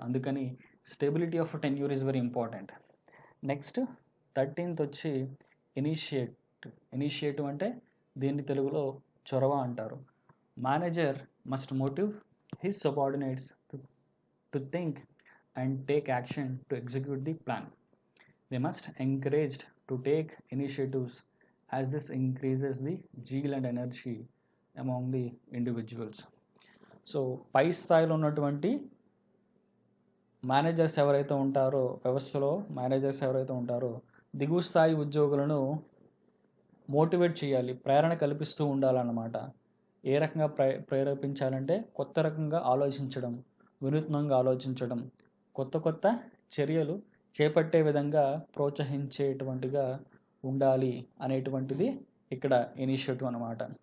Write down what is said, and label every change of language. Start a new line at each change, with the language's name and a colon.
Telugu: అందుకని
English: Stability of tenure is very important. Next 13th
Telugu: వచ్చి initiative అంటే దీన్ని తెలుగులో చొరవ అంటారు.
English: Manager must motive his subordinates to think and take action to execute the plan. They must encouraged to take initiatives as this increases the zeal and energy among the individuals.
Telugu: So పై స్థాయిలో ఉన్నటువంటి managers ఎవరైతే ఉంటారో, వ్యవస్థలో managers ఎవరైతే ఉంటారో దిగువ స్థాయి ఉద్యోగులను మోటివేట్ చేయాలి, ప్రేరణ కల్పిస్తూ ఉండాలన్నమాట. ఏ రకంగా ప్రేరేపించాలంటే కొత్త రకంగా ఆలోచించడం, వినూత్నంగా ఆలోచించడం, కొత్త చర్యలు చేపట్టే విధంగా ప్రోత్సహించేటువంటిగా ఉండాలి అనేటువంటిది ఇక్కడ ఇనిషియేటివ్ అన్నమాట.